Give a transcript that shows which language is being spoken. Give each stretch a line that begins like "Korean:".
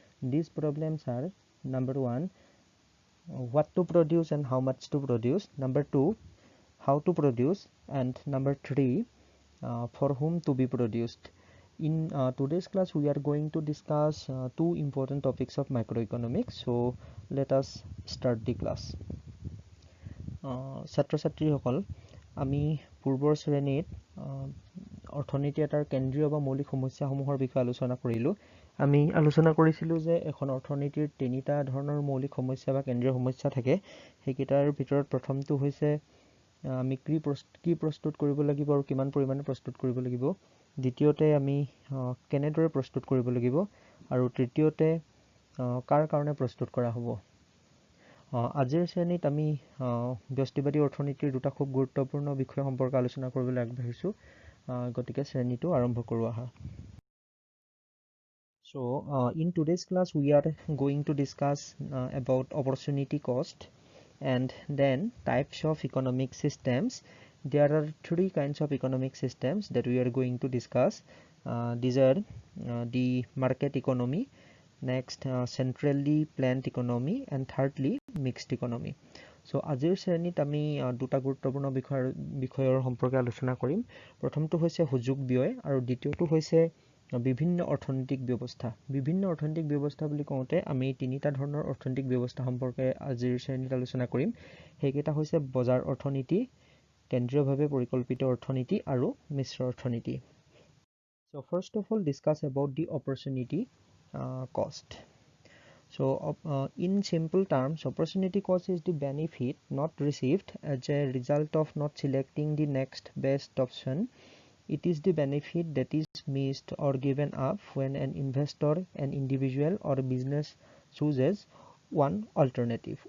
English: These problems are: number one, what to produce and how much to produce; number two, how to produce; and number three, for whom to be produced. In today's class we are going to discuss two important topics of microeconomics. So let us start the class.
Assamese: ছাত্ৰ ছাত্ৰীসকল, আমি পূৰ্বৰ শ্ৰেণীত অৰ্থনীতি এটাৰ কেন্দ্ৰীয় বা মৌলিক সমস্যাসমূহৰ বিষয়ে আলোচনা কৰিলোঁ। আমি আলোচনা কৰিছিলোঁ যে এখন অৰ্থনীতিৰ তিনিটা ধৰণৰ মৌলিক সমস্যা বা কেন্দ্ৰীয় সমস্যা থাকে। সেইকেইটাৰ ভিতৰত প্ৰথমটো হৈছে আমি কি প্ৰস্তুত কৰিব লাগিব আৰু কিমান পৰিমাণে প্ৰস্তুত কৰিব লাগিব। দ্বিতীয়তে আমি কেনেদৰে প্ৰস্তুত কৰিব লাগিব, আৰু তৃতীয়তে কাৰ কাৰণে প্ৰস্তুত কৰা হ'ব। আজিৰ শ্ৰেণীত আমি ব্যষ্টিবাদী অৰ্থনীতিৰ দুটা খুব গুৰুত্বপূৰ্ণ বিষয় সম্পৰ্কে আলোচনা কৰিবলৈ আগবাঢ়িছোঁ। গতিকে শ্ৰেণীটো আৰম্ভ কৰোঁ আহা।
English: So in today's class we are going to discuss about opportunity cost and then types of economic systems. There are three kinds of economic systems that we are going to discuss. These are the market economy, next centrally planned economy, and thirdly mixed economy.
Assamese: So আজিৰ শ্ৰেণীত আমি দুটা গুৰুত্বপূৰ্ণ বিষয়ৰ সম্পৰ্কে আলোচনা কৰিম। প্ৰথমটো হৈছে সুযোগ ব্যয় আৰু দ্বিতীয়টো হৈছে বিভিন্ন অৰ্থনৈতিক ব্যৱস্থা। বিভিন্ন অৰ্থনৈতিক ব্যৱস্থা বুলি কওঁতে আমি তিনিটা ধৰণৰ অৰ্থনৈতিক ব্যৱস্থা সম্পৰ্কে আজিৰ শ্ৰেণীত আলোচনা কৰিম। সেইকেইটা হৈছে বজাৰ অৰ্থনীতি, কেন্দ্ৰীয়ভাৱে পৰিকল্পিত অৰ্থনীতি আৰু মিশ্ৰ অৰ্থনীতি।
English: So first of all, discuss about the opportunity cost. So in simple terms, opportunity cost is the benefit not received as a result of not selecting the next best option. It is the benefit that is missed or given up when an investor, an individual or a business chooses one alternative.